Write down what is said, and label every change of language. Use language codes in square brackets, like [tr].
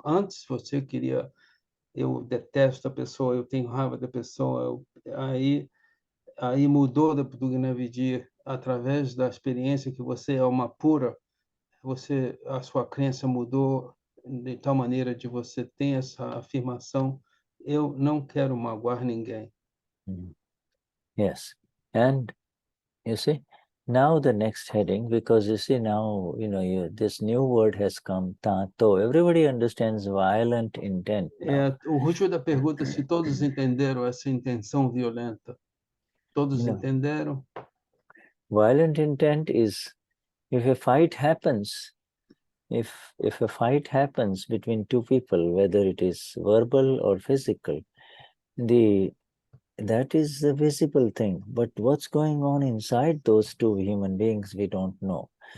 [pt] Antes você queria, eu detesto a pessoa, eu tenho raiva da pessoa, aí mudou do Gnani Vidi através da experiência que você é uma pura, a sua crença mudou de tal maneira de você ter essa afirmação, eu não quero magoar ninguém. [en] Yes, and you see, now the next heading, because you see now, this new word has come, Taanto. Everybody understands violent intent now. [pt] O Vishuddha pergunta se todos entenderam essa intenção violenta. Todos entenderam? [en] Violent intent is, if a fight happens, if a fight happens between two people, whether it is verbal or physical, that is the visible thing. But what's going on inside those two human beings, we don't know.